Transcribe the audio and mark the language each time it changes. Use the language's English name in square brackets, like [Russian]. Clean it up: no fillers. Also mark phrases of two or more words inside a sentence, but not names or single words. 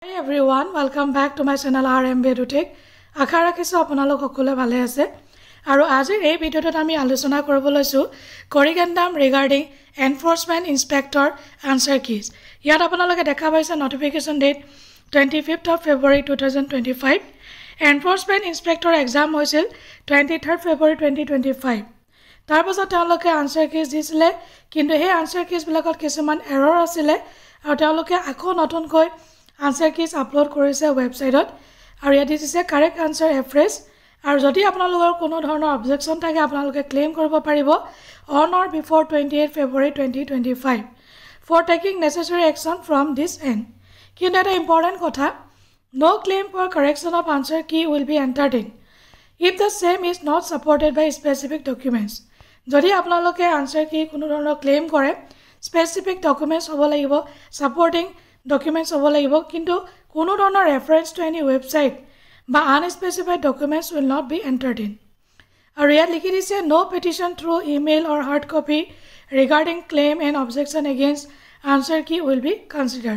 [English] Hi everyone, welcome back to my channel RMB EduTech. [Assamese] আশা ৰাখিছো আপোনালোক সকলোৱে ভালে আছে আৰু আজিৰ এই ভিডিঅ'টোত আমি আলোচনা কৰিব লৈছো [English] corrigendum regarding enforcement inspector answer keys. [Assamese] ইয়াত আপোনালোকে দেখা পাইছে [English] notification date [Assamese] 25th of February 2025। [English] enforcement inspector exam [Assamese] হৈছিল 23rd February 2025। তাৰ পাছত তেওঁলোকে [English] answer keys [Assamese] দিছিলে, কিন্তু সেই [English] answer keys [Assamese] বিলাকত কিছুমান এৰৰ আছিল আৰু তেওঁলোকে আকৌ নতুনকৈ [English] answer keys [Assamese] আপলোড কৰিছে ওয়েবসাইটত আৰু ইয়াত দিছে [English] correct answer afresh. [Assamese] আৰু যদি আপোনালোকৰ কোনো ধৰণৰ অবজেকশন থাকে আপোনালোকে ক্লেম কৰিব পাৰিব [English] on or before [Assamese] 28 February 2025 [English] for taking necessary action from this end. [Assamese] কিন্তু এটা ইম্পৰ্টেন্ট কথা, [English] no claim for correction of answer key will be entertained if the same is not supported by specific documents. [Assamese] যদি আপোনালোকে [English] answer key [Assamese] কোনো ধৰণৰ ক্লেম কৰে [English] specific documents [Assamese] হ'ব লাগিব, [English] supporting documents [Assamese] হ'ব লাগিব, কিন্তু কোনো ধৰণৰ [English] reference to any website [Assamese] বা [English] unspecified documents will not be entertain. [Assamese] আৰু ইয়াত লিখি দিছে [English] no petition through email or hard copy regarding claim and objection against answer key will be considered.